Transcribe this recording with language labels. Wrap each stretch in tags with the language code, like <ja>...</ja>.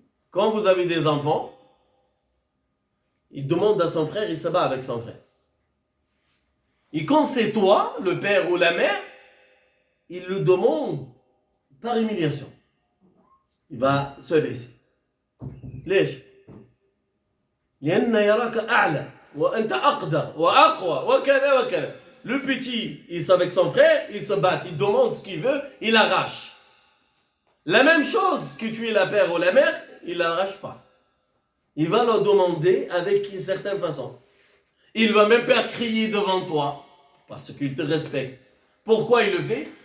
<fr>Quand vous avez des enfants, il demande à son frère, il se bat avec son frère. Et quand c'est toi, le père ou la mère, il le demande par humiliation. Il va se baisser.</fr> <ar>ليش؟ لأن يراك أعلى وأنت أقدر وأقوى وكذا وكذا.</ar> <fr>Le petit, il est avec son frère, il se bat, il demande ce qu'il veut, il arrache. La même chose que tu es la père ou la mère, il l'arrache pas. Il va le demander avec une certaine façon. Il va même pas crier devant toi, parce qu'il te respecte. Pourquoi il le fait?</fr>